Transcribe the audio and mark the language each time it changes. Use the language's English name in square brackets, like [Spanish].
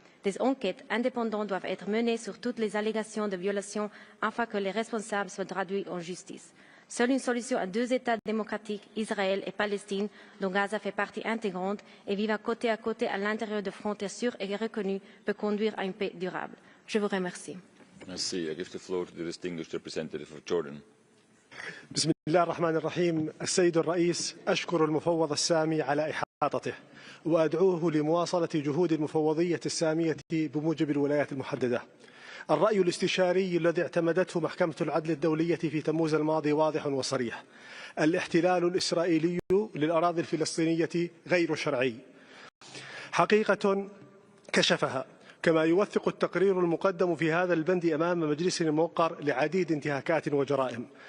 [French] Des enquêtes indépendantes doivent être menées sur toutes les allégations de violations afin que les responsables soient traduits en justice. Seule une solution à deux États démocratiques, Israël et Palestine, dont Gaza fait partie intégrante et vivant côté à côté à l'intérieur de frontières sûres et reconnues, peut conduire à une paix durable. Je vous remercie. Merci. [English] I give the floor to the distinguished representative of Jordan. [Arabic] بسم الله الرحمن الرحيم. السيد الرئيس، أشكر المفوض السامي على إحاطته وأدعوه لمواصلة جهود المفوضية السامية بموجب الولايات المحددة. الرأي الاستشاري الذي اعتمدته محكمة العدل الدولية في تموز الماضي واضح وصريح: الاحتلال الإسرائيلي للأراضي الفلسطينية غير شرعي، حقيقة كشفها، كما يوثق التقرير المقدم في هذا البند أمام مجلس موقر لعديد انتهاكات وجرائم.